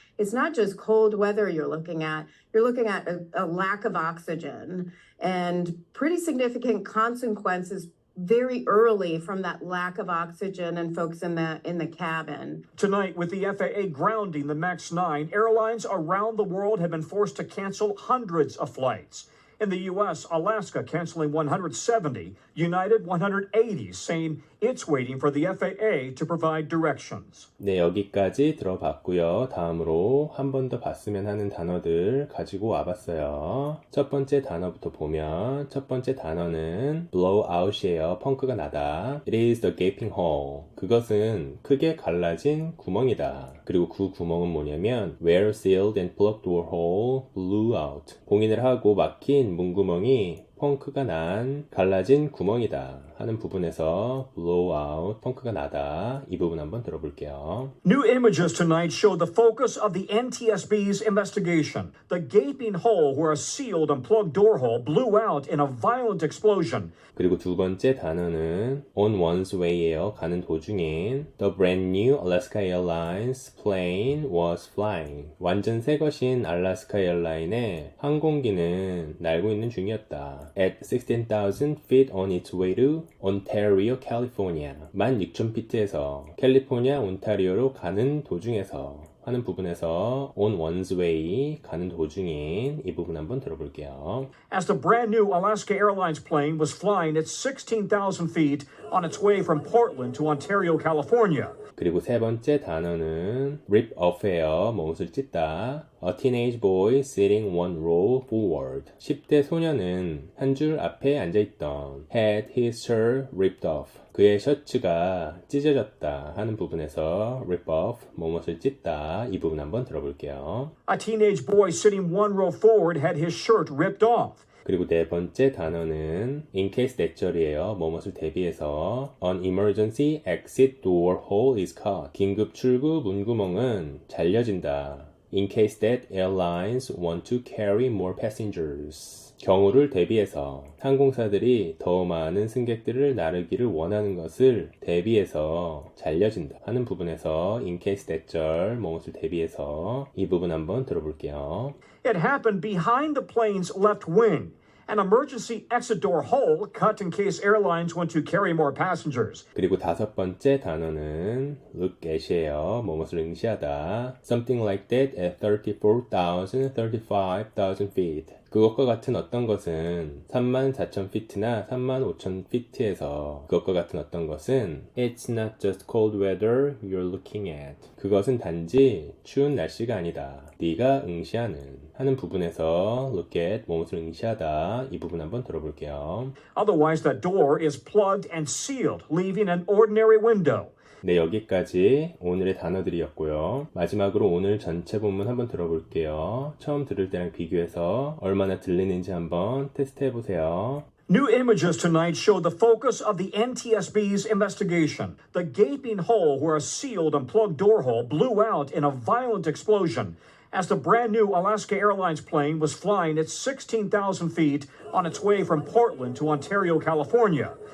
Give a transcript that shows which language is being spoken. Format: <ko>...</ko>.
<en>It's not just cold weather you're looking at a lack of oxygen and pretty significant consequences very early from that lack of oxygen and folks in the cabin. Tonight, with the FAA grounding the MAX 9, airlines around the world have been forced to cancel hundreds of flights. In the U.S., Alaska canceling 170, United 180, saying it's waiting for the FAA to provide directions.</en> <ko>네, 여기까지 들어봤고요. 다음으로 한 번 더 봤으면 하는 단어들 가지고 와봤어요. 첫 번째 단어부터 보면 첫 번째 단어는 blowout이에요. 펑크가 나다.</ko> <en>It is the gaping hole.</en> <ko>그것은 크게 갈라진 구멍이다. 그리고 그 구멍은 뭐냐면</ko> <en>where sealed and plugged door hole blew out.</en> <ko>봉인을 하고 막힌 문구멍이 펑크가 난 갈라진 구멍이다 하는 부분에서 blow out, 펑크가 나다 이 부분 한번 들어볼게요.</ko> <en>New images tonight show the focus of the NTSB's investigation. The gaping hole where a sealed and plugged door hole blew out in a violent explosion.</en> <ko>그리고 두 번째 단어는 on one's way예요. 가는 도중인</ko> <en>The brand new Alaska Airlines plane was flying.</en> <ko>완전 새 것인 알래스카 에어라인의 항공기는 날고 있는 중이었다.</ko> <en>at 16,000 feet on its way to Ontario, California.</en> <ko>16,000피트에서 캘리포니아 온타리오로 가는 도중에서 하는 부분에서 on one's way 가는 도중인 이 부분 한번 들어볼게요.</ko> <en>As the brand new Alaska Airlines plane was flying at 16,000 feet on its way from Portland to Ontario, California.</en> <ko>그리고 세 번째 단어는 rip off예요. 못을 찢다.</ko> <en>A teenage boy sitting one row forward.</en> <ko>10대 소년은 한 줄 앞에 앉아있던</ko> <en>had his shirt ripped off.</en> <ko>그의 셔츠가 찢어졌다 하는 부분에서 rip off, 뭐뭇을 찢다 이 부분 한번 들어볼게요.</ko> <en>A teenage boy sitting one row forward had his shirt ripped off.</en> <ko>그리고 네 번째 단어는 in case that절이에요. 뭐뭇을 대비해서</ko> <en>an emergency exit door hole is cut.</en> <ko>긴급 출구 문구멍은 잘려진다.</ko> <en>In case that airlines want to carry more passengers.</en> <ko>경우를 대비해서 항공사들이 더 많은 승객들을 나르기를 원하는 것을 대비해서 잘려진다 하는 부분에서 in case that절 뭐뭇을 대비해서 이 부분 한번 들어볼게요.</ko> <en>It happened behind the plane's left wing. An emergency exit door hole cut in case airlines want to carry more passengers.</en> <ko>그리고 다섯 번째 단어는 look at이에요. 뭐뭇을 응시하다.</ko> <en>Something like that at 34,000, 35,000 feet.</en> <ko>그것과 같은 어떤 것은 34,000피트나 35,000피트에서 그것과 같은 어떤 것은</ko> <en>It's not just cold weather you're looking at.</en> <ko>그것은 단지 추운 날씨가 아니다. 네가 응시하는 하는 부분에서 look at 뭐뭇을 응시하다 이 부분 한번 들어볼게요.</ko> <en>Otherwise, that door is plugged and sealed, leaving an ordinary window.</en> <ko>네, 여기까지 오늘의 단어들이었고요. 마지막으로 오늘 전체 본문 한번 들어볼게요. 처음 들을 때랑 비교해서 얼마나 들리는지 한번 테스트 해보세요.</ko> <en>New images tonight show the focus of the NTSB's investigation. The gaping hole where a sealed and plugged door hole blew out in a violent explosion as the brand new Alaska Airlines plane was flying at 16,000 feet on its way from Portland to Ontario, California.</en>